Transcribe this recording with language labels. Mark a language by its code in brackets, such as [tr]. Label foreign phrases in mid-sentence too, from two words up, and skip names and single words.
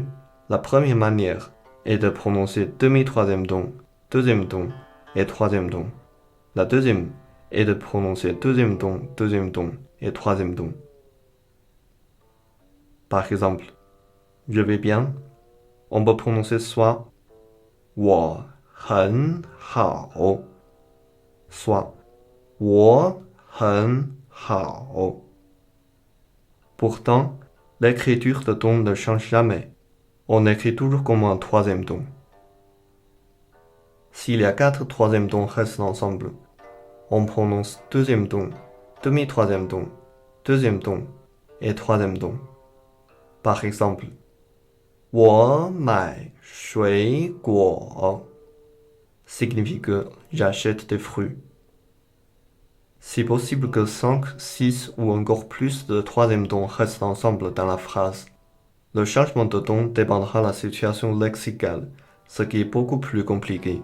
[fr] La première manière est de prononcer demi-troisième ton, deuxième ton et troisième ton. La deuxième est de prononcer deuxième ton et troisième ton. Par exemple, je vais bien, on peut prononcer soit [zh] 我很好 [fr] soit [zh] 我很好. [fr] Pourtant, l'écriture de ton ne change jamais. On écrit toujours comme un troisième ton. S'il y a 4 troisième tons restent ensemble, on prononce deuxième ton, demi-troisième ton, deuxième ton et troisième ton. Par exemple, [zh] 我买水果 [fr] signifie que j'achète des fruits. C'est possible que 5, 6 ou encore plus de troisième tons restent ensemble dans la phrase. Le changement de ton dépendra de la situation lexicale, ce qui est beaucoup plus compliqué.